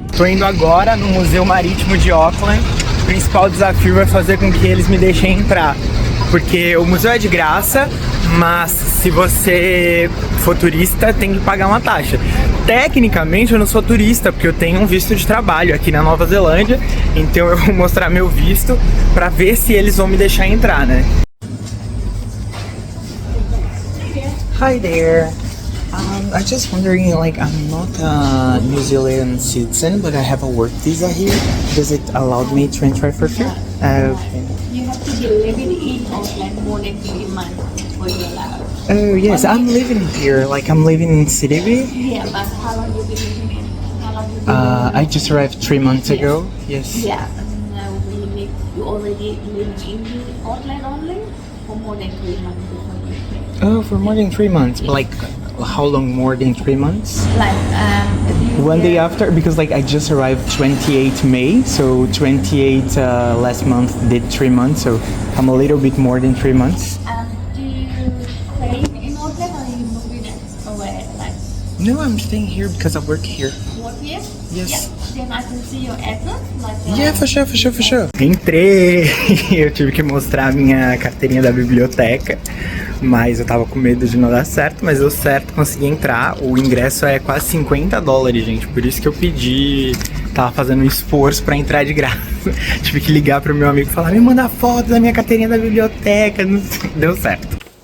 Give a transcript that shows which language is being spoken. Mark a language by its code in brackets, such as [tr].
[pt] Tô indo agora no Museu Marítimo de Auckland. O principal desafio é fazer com que eles me deixem entrar, porque o museu é de graça, mas se você for turista tem que pagar uma taxa. Tecnicamente eu não sou turista, porque eu tenho um visto de trabalho aqui na Nova Zelândia, então eu vou mostrar meu visto para ver se eles vão me deixar entrar, né? [en] Hi there. I'm just wondering, like, I'm not a New Zealand citizen, but I have a work visa here. Does it allow me to enter for free? Okay. You have to be living in Auckland more than 3 months before you're allowed. Oh yes, I'm living here. Like, I'm living in Sydney. Yeah, but how long you been living in? How long you been I just arrived 3 months ago. Yes. Yeah, we need you already living in Auckland only for more than 3 months before you came. Oh, for more than 3 months. Like, how long more than 3 months? Like if you One day after, because like I just arrived 28 May, so 28 last month did 3 months, so I'm a little bit more than 3 months. do you stay in Auckland or you moving away? Like No, I'm staying here because I work here. work here? Yes. Yeah. Then I can see your address. Like Yeah, for sure, for sure, for sure. [pt] Entrei! Eu tive que mostrar a minha carteirinha da biblioteca, mas eu tava com medo de não dar certo, mas deu certo, consegui entrar. O ingresso é quase $50, gente, por isso que eu pedi, tava fazendo um esforço pra entrar de graça. Tive que ligar pro meu amigo e falar, me manda foto da minha carteirinha da biblioteca, deu certo.